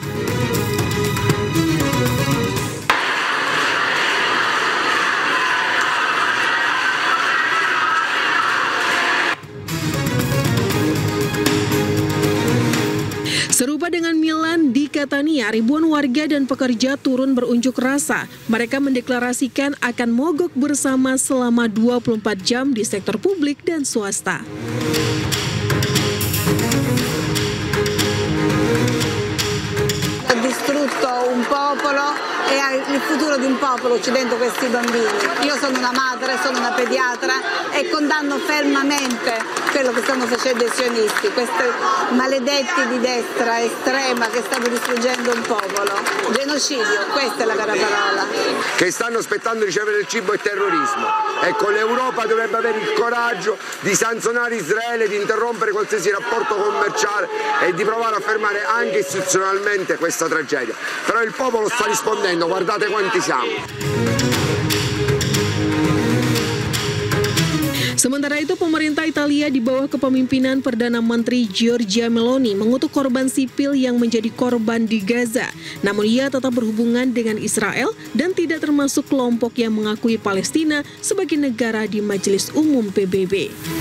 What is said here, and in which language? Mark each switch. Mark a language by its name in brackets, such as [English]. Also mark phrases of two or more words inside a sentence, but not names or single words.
[Indonesian] Serupa dengan Milan, di Catania, ribuan warga dan pekerja turun berunjuk rasa. Mereka mendeklarasikan akan mogok bersama selama 24 jam di sektor publik dan swasta. [Italian] Ha distrutto un popolo e il futuro di un popolo uccidendo questi bambini. Io sono una madre, sono una pediatra e condanno fermamente quello che stanno facendo i sionisti, questi maledetti di destra estrema che stanno distruggendo un popolo. Genocidio, questa è la vera parola. Che stanno aspettando di ricevere il cibo e terrorismo. Ecco, l'Europa dovrebbe avere il coraggio di sanzionare Israele, di interrompere qualsiasi rapporto commerciale e di provare a fermare anche istituzionalmente questa tragedia. Però il popolo sta rispondendo, guardate quanti siamo. [Indonesian] Sementara itu, pemerintah Italia di bawah kepemimpinan Perdana Menteri Giorgia Meloni mengutuk korban sipil yang menjadi korban di Gaza. Namun ia tetap berhubungan dengan Israel dan tidak termasuk kelompok yang mengakui Palestina sebagai negara di Majelis Umum PBB.